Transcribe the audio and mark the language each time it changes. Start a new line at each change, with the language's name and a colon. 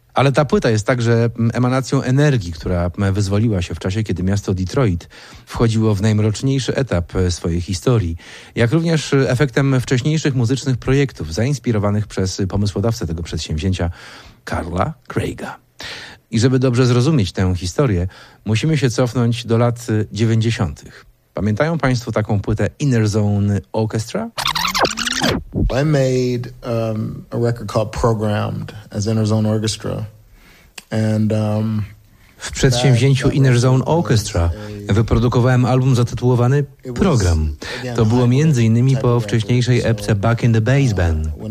Polish: Ale ta płyta jest także emanacją energii, która wyzwoliła się w czasie, kiedy miasto Detroit wchodziło w najmroczniejszy etap swojej historii, jak również efektem wcześniejszych muzycznych projektów zainspirowanych przez pomysłodawcę tego przedsięwzięcia, Carla Craiga. I żeby dobrze zrozumieć tę historię, musimy się cofnąć do lat 90. Pamiętają Państwo taką płytę Inner Zone Orchestra?
English: I made a record called Programmed as Inner Zone Orchestra. And
Polish: w przedsięwzięciu Inner Zone Orchestra wyprodukowałem album zatytułowany Program. To było między innymi po wcześniejszej epce Back in the Bass Band.